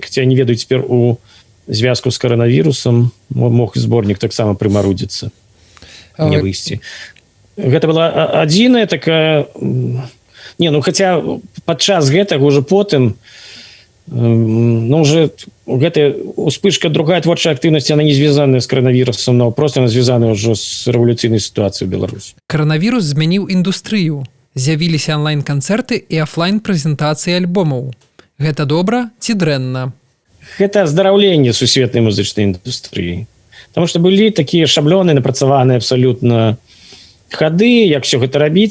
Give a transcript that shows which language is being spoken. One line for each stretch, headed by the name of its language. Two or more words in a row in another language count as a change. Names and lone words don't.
Belarusian: Хаця я не ведаю, цяпер у звязку з каранавірусам мог зборнік таксама прымарудзіцца, не выйсці. Гэта была адзіная такая... Не, ну, хаця падчас гэтага ўжо потым, ну, уже гэтая успышка, другая творчая актыўнасць, она не звязаная з каранавірусам,
Russian: но просто она
Belarusian: звязаная ўжо з рэвалюцыйнай сітуацыяй у Беларусі. Каранавірус змяніў індустрыю. З'явіліся онлайн-канцэрты і афлайн-прэзентацыі альбомаў. Гэта добра ці дрэнна? Гэта аздараўленне сусветнай музычнай індустрыі. Таму што былі такія шаблёны, напрацаваныя абсалютна хады, як все гэта рабіць.